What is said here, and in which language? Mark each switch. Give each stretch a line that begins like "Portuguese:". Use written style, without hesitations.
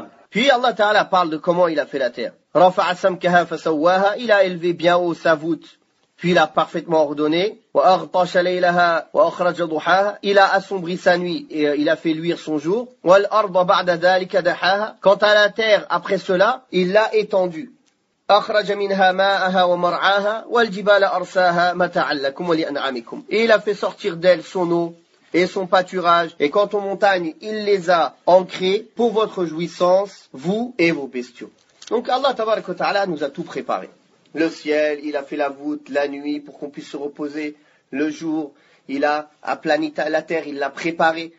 French: Puis Allah Ta'ala parle de comment il a fait la terre.
Arabic: Rafa'a samkaha fasawwaha,
French: il a élevé bien haut sa voûte, puis il a parfaitement ordonné.
Arabic: Wa aghtasha laylaha wa akhraja duhaha,
French: il a assombri sa nuit et il a fait luire son jour.
Arabic: Wal arda ba'da dhalika dahaha,
French: quant à la terre après cela, il l'a étendue.
Arabic: أخرج منها ماءها ومرعاها والجبال أرساها متاعا لكم ولأنعامكم.
French: Et il a fait sortir d'elle son eau et son pâturage. Et quant aux montagnes, il les a ancrées pour votre jouissance, vous et vos bestiaux. Donc Allah Tabaraka wa Ta'ala nous a tout préparé. Le ciel, il a fait la voûte, la nuit pour qu'on puisse se reposer. Le jour, il a aplani la terre, il l'a préparée.